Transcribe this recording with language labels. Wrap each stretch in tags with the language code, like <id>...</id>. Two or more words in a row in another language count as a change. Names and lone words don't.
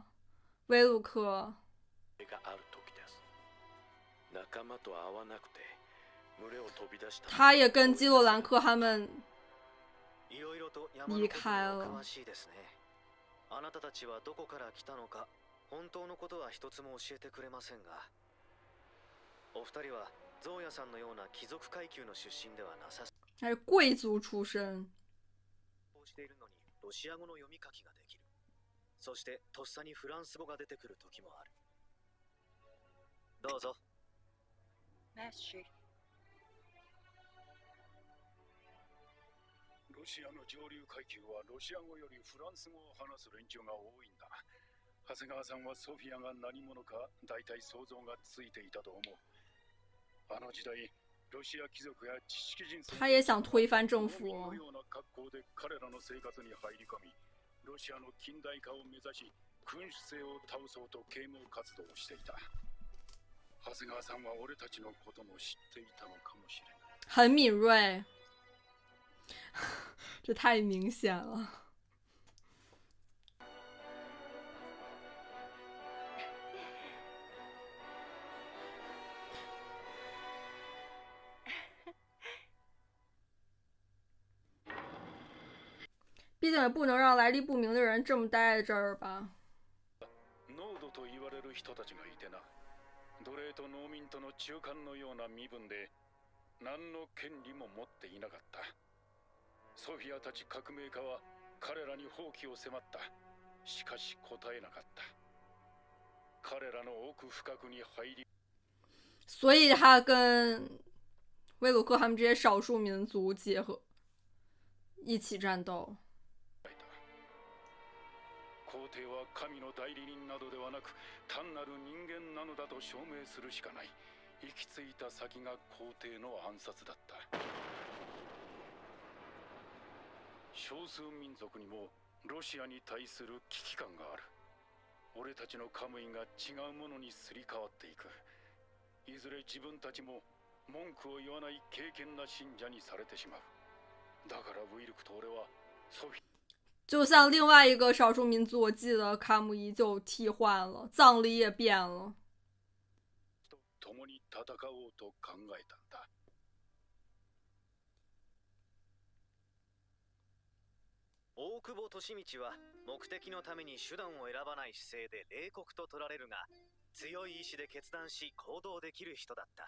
<zh>威鲁克，他也跟基洛兰克他们離開了。</zh> <ja>あなたたちはどこから来たのか、本当のことは一つも教えてくれませんが、お二人はゾウヤさんのような貴族階級の出身ではなさそう。</ja> <zh>还是贵族出身。</zh> <ja>しているのにロシア語の読み書きができる。そしてとっさにフランス語が出てくる時もある。どうぞ。 Merci。ロシアの上流階級はロシア語よりフランス語を話す連中が多いんだ。長谷川さんはソフィアが何者か大体想像がついていたと思う。あの時代、ロシア貴族や知識人</ja> <zh>他也想推翻政府。</zh> <ja>のような格好で彼らの生活に入り込み、ロシアの近代化を目指し、君主制を倒そうと啓蒙活動をしていた。長谷川さんは俺たちのことも知っていたのかもしれない。</ja> <zh>很敏锐，这太明显了。毕竟也不能让来历不明的人这么待在这儿吧。</zh> <ja>ノードと言われる人たちがいてな、奴隷と農民との中間のような身分で何の権利も持っていなかった。ソフィアたち革命家は彼らに放棄を迫った。しかし答えなかった。彼らの奥深くに入り、</ja> <zh>所以他跟威鲁克他们这些少数民族结合，一起战斗。</zh> <ja>こ皇帝は神の代理人などではなく単なる人間なのだと証明するしかない。行き着いた先が皇帝の暗殺だった。少数民族にもロシアに対する危機感がある。俺たちのカムイが違うものにすり替わっていく。いずれ自分たちも文句を言わない敬虔な信者にされてしまう。だからウィルクと俺はソフィ</ja> <zh>就像另外一个少数民族，我记得卡姆伊就替换了，葬礼也变了。</zh> <ja>と共に戦おうと考えたんだ。大久保利通は目的のために手段を選ばない姿勢で冷酷と取られるが、強い意志で決断し行動できる人だった。</ja>